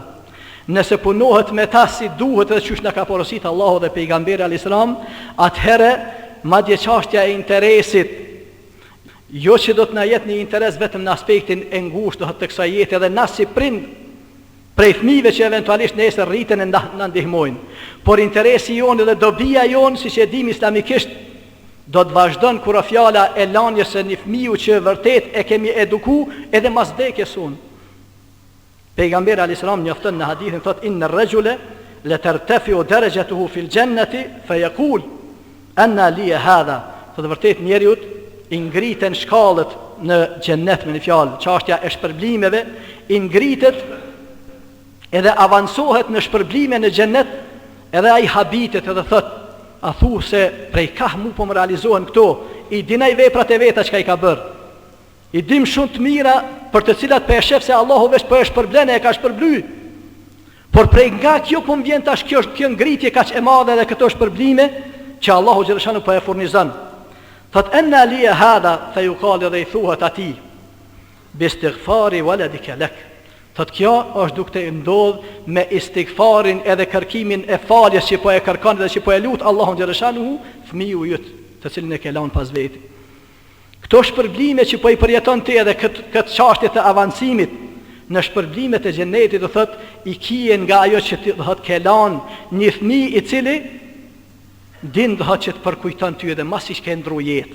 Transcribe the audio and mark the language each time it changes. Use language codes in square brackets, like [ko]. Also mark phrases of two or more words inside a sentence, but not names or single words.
[sq] Nëse punohet me ta si duhet edhe qysh në ka porosit Allahu dhe pejgamberi al-Islam, atëherë madje çështja e interesit, jo që do të na jetë një interes vetëm në aspektin e ngushtë të kësaj jete, edhe na si prind prej fëmijëve që eventualisht nesër rriten e na ndihmojnë, por interesi jonë dhe dobia jonë, siç e dim islamikisht, do të vazhdon kur fjala e lanjes së një fëmiu që vërtet e kemi eduku edhe mas vdekjes sonë. Pejgamberi al-Islam njofton në hadithin, thot [ar] إن الرجل لترفع درجته في الجنة فيقول أنى لي هذا. [sq] Thot vërtet njeriu i ngriten shkallët në xhennet me një fjalë, çështja e shpërblimeve i ngritet edhe avancohet në shpërblime në xhennet, edhe ai habitet edhe thot, a thu se prej kah mu po më realizohen këto, i dinaj veprat e veta çka i ka bërë. I dim shumë të mira për të cilat për e shef se Allahu vesh për e shpërblene e ka shpërbly. Por prej nga kjo po më vjen tash kjo ngritje kaq e madhe dhe këto shpërblime që Allahu xhaleshanu po e furnizon. [ar] Thot أنى لي هذا فيقال [sq] dhe i thuhet atij [ar] باستغفار ولدك لك. [sq] Thot kjo është duke të ndodh me istighfarin edhe kërkimin e faljes që po e kërkon dhe që po e lut Allahun xhaleshanu fëmiu yt, të cilin e ke lënë pas vetë. Këto shpërblime që po i përjeton ti edhe këtë çështje të avancimit në shpërblimet e xhenetit, do thot i kije nga ajo që ti do thot ke lënë një fëmijë i cili din do thot që të përkujton ty edhe masi që ke ndru jetë.